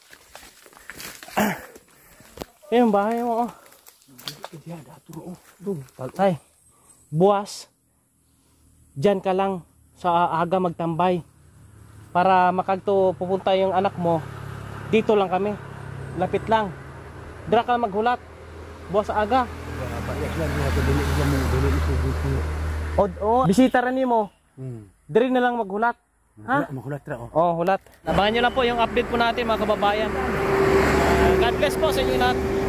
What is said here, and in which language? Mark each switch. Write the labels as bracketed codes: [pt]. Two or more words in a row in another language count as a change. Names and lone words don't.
[tl] Ayan, bahay mo oh. [hil] Tay, buwas. [tl] Diyan ka lang sa aga magtambay. Para makagto pupunta yung anak mo, dito lang kami. Lapit lang. [hil] Dira ka maghulat. Buwas sa aga. O, bisita rin mo. Diri na lang maghulat. Ha? Makulat ra oh. Oh, hulat. [tl] Abangan nyo lang po yung update po natin mga kababayan. [en] God bless [tl] po sa inyo lahat.